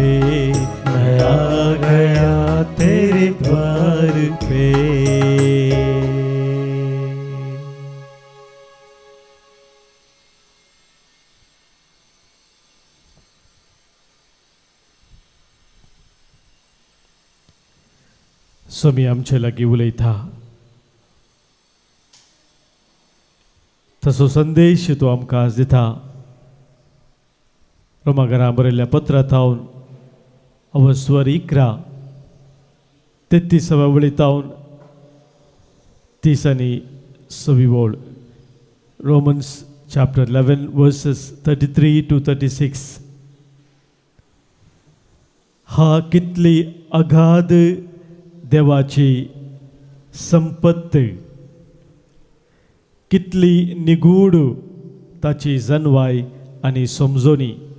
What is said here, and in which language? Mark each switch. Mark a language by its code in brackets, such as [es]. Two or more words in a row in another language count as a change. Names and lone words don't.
[hi] मैं आ गया तेरे द्वार पे। [kok] स्वामी आमचे लागीं उलयता, तसो संदेश तो आमकां आज दिता। रोमाकारांक बरयल्ल्या पत्रांतावन अवस्वर 11 33 वळीतावन 30 आनी 6 ओळ. [en] Romans chapter 11 verses 33 to 36. [kok] हा कितली अगाध देवाची संपत्त, कितली निगूढ ताची जणवाय आनी समजोनी.